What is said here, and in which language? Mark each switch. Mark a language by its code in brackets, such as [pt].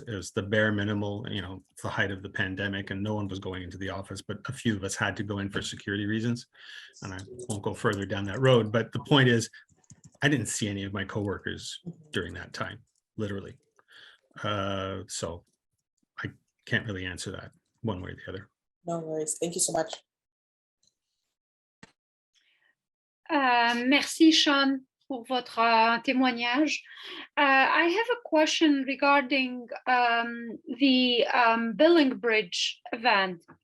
[en] It was the bare minimal, you know, the height of the pandemic, and no one was going into the office, but a few of us had to go in for security reasons. And I won't go further down that road, but the point is, I didn't see any of my coworkers during that time, literally. So I can't really answer that one way or the other. No worries. Thank you so much. [fr] Merci, Sean, pour votre témoignage. [en] I have a question regarding the Billing Bridge event.